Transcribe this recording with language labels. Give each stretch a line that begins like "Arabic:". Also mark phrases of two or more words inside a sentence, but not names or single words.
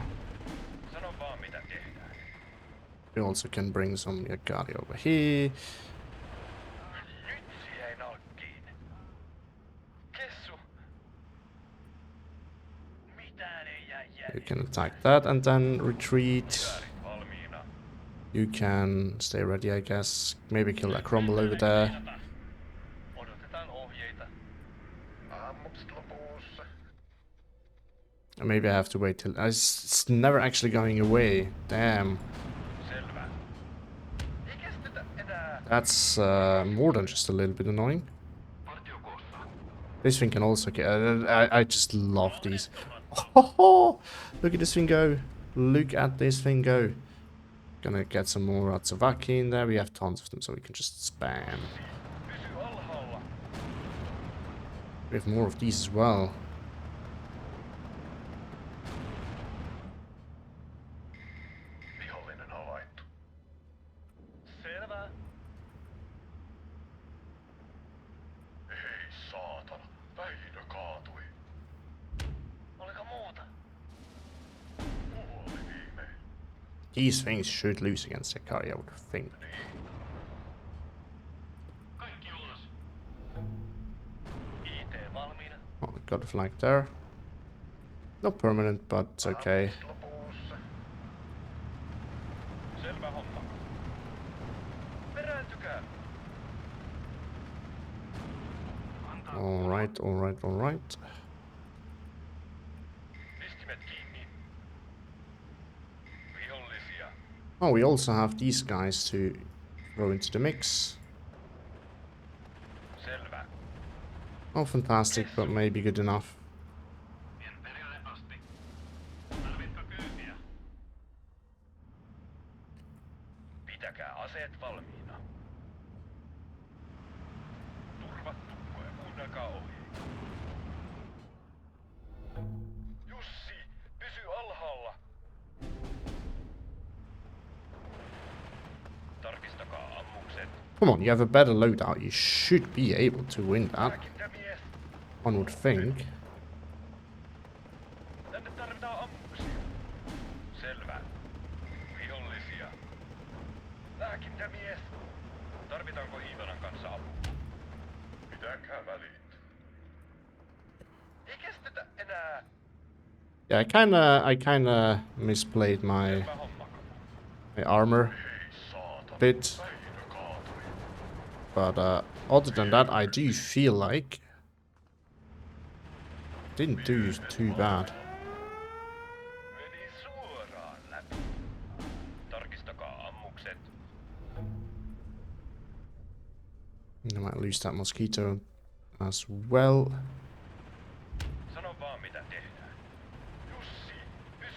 Finnish: Sano vaan mitä tehdään.
English: We also can bring some Yagari over here.
Finnish: Nyt se jäi nalkkiin. Kessu. Mitään ei jää
English: You
Finnish: jäljelle.
English: can attack that and then retreat.
Finnish: Valmiina.
English: You can stay ready, I guess. Maybe kill that crumble over there.
Finnish: Odotetaan ohjeita. Ammukset lopussa.
English: And maybe I have to wait till... it's never actually going away. Damn.
Finnish: Selvä. Ei kestetä enää.
English: That's more than just a little bit annoying.
Finnish: Partio koossa.
English: This thing can also get... I just love these. Oh, look at this thing go. Look at this thing go. Gonna get some more Atsuvaki in there. We have tons of them, so we can just spam.
Finnish: Pysy alhaalla.
English: We have more of these as well.
Finnish: Vihollinen havaittu. Selvä. Ei saatana. Väinö kaatui. Oliko muuta? Kuoli viimein.
English: These things should lose against Yakari, I would think.
Finnish: Kaikki ulos. IT valmiina.
English: Oh, we got a flag there. Not permanent, but it's okay.
Finnish: Lopussa. Selvä homma. Perääntykää.
English: Alright, alright, alright.
Finnish: Pistimet kiinni. Vihollisia.
English: Oh, we also have these guys to throw into the mix.
Finnish: Selvä.
English: Oh, fantastic, but maybe good enough.
Finnish: Vien perille asti. Tarvitko kyytiä? Pitäkää aseet valmiina. Turvattu koe, kuunnelkaa ohjeita. Jussi, pysy alhaalla. Tarkistakaa ammukset.
English: Come on, you have a better loadout. You should be able to win that,
Finnish: Lääkintämies,
English: one would think.
Finnish: tänne tarvitaan ammuksia. Selvä. Vihollisia. Lääkintämies. Tarvitaanko Iivanan kanssa apua? Pitäkää välit. Ei kestetä enää.
English: Yeah, I kinda misplayed my
Finnish: Selvä homma.
English: armor
Finnish: Ei saatana.
English: bit.
Finnish: Väinö kaatui.
English: But other than that, I do feel like didn't do too bad.
Finnish: Meni suoraan läpi. Tarkistakaa ammukset.
English: I might lose that mosquito as well.
Finnish: Sano vaan mitä tehdään. Jussi, pysy